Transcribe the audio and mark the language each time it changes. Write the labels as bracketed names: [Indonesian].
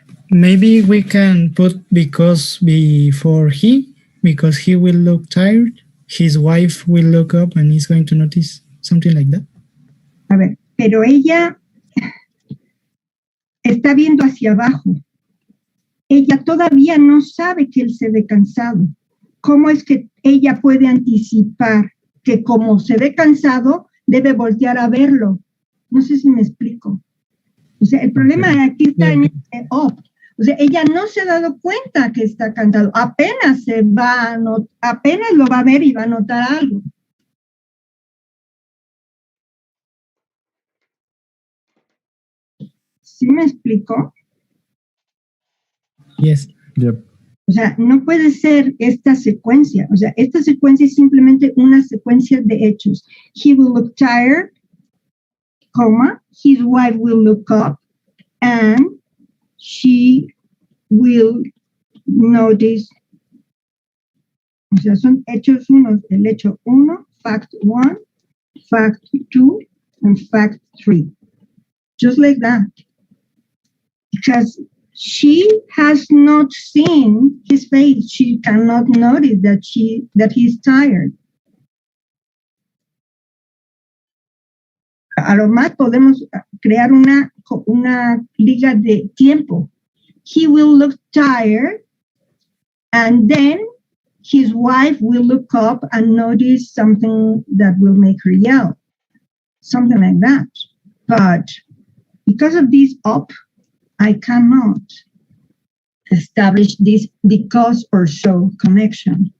[English] Maybe we can put because before he, because he will look tired, his wife will look up and he's going to notice something like that. [Spanish] A ver, pero ella está viendo hacia abajo. Ella todavía no sabe que él se ve cansado. ¿Cómo es que ella puede anticipar que como se ve cansado, debe voltear a verlo? No sé si me explico. O sea, el problema aquí está en el up. O sea, ella no se ha dado cuenta que está cansado. Apenas apenas lo va a ver y va a notar algo. ¿Sí me explico? [English] Yes. Yep. [Spanish] O sea, no puede ser esta secuencia. O sea, esta secuencia es simplemente una secuencia de hechos. [English] He will look tired, comma, his wife will look up, and she will notice. [Spanish] O sea, son hechos unos. El hecho 1, [English] fact 1, fact 2, and fact 3. Just like that. Because she has not seen his face. She cannot notice that he's tired. [Spanish] A lo más podemos crear una liga de tiempo. [English] He will look tired, and then his wife will look up and notice something that will make her yell. Something like that. But because of this up, I cannot establish this because or so connection.